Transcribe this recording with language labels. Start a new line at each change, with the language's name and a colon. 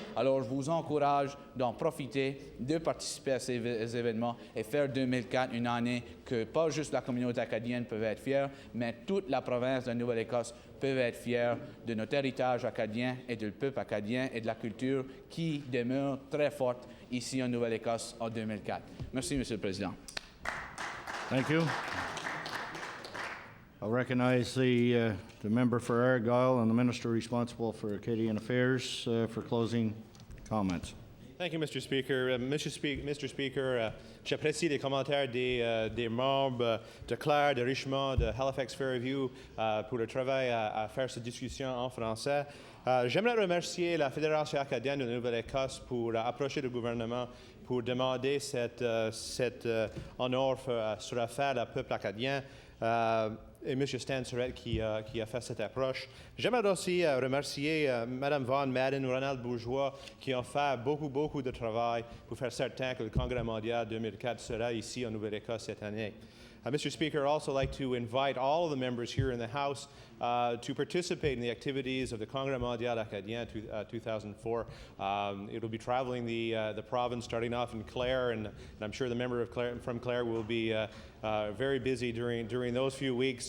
French: Alors, je vous encourage d'en profiter, de participer à ces événements et faire 2004 une année que pas juste la communauté acadienne peut être fière, mais toute la province de Nouvelle-Écosse peut être fière de notre héritage acadien et du peuple acadien et de la culture qui demeure très forte ici en Nouvelle-Écosse en 2004. Merci, Monsieur le Président.
English: Thank you. I'll recognize the member for Argyll and the minister responsible for Acadian Affairs for closing comments. Thank you, Mr. Speaker. Mr.
French: Speaker, j'apprécie les commentaires des membres de Clare, de Richmond, de Halifax-Fairview pour le travail à faire cette discussion en français. J'aimerais remercier la Fédération acadienne de Nouvelle-Écosse pour approcher le gouvernement pour demander cet honneur sera fait au peuple acadien. Et M. Stan Surratt qui a fait cette approche. J'aimerais aussi remercier Mme Von Madden, Ronald Bourgeois, qui ont fait beaucoup de travail pour faire certain que le Congrès mondial 2004 sera ici en Nouvelle-Écosse cette année.
English: Mr. Speaker, I'd also like to invite all of the members here in the House to participate in the activities of the Congrès mondial acadien 2004. It will be traveling the province, starting off in Clare, and I'm sure the member from Clare will be very busy during those few weeks.